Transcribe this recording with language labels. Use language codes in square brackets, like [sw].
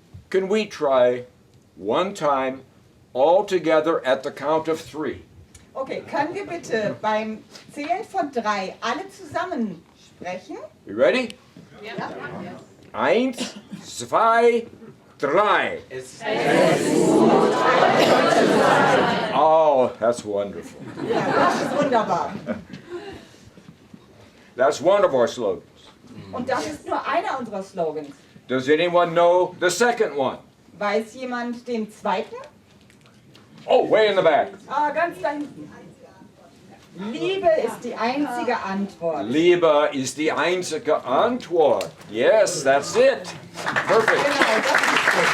[en] Can we try one time all together at the count of 3? [de] Okay, können wir bitte beim Zählen von 3 alle zusammen sprechen? [en] You ready? [de] Ja. [en] 1, 2, 3. Oh, that's wonderful. [de] Ja, das ist wunderbar. [en] That's one of our slogans. [de] Und das ist nur einer unserer Slogans. [en] Does anyone know the second one? [de] Weiß jemand den zweiten? [en] Oh, way in the back. [de] Ah, ganz da hinten. Liebe ist die einzige Antwort. Liebe ist die einzige Antwort. [en] Yes, that's it. Perfect. [de] Genau, das ist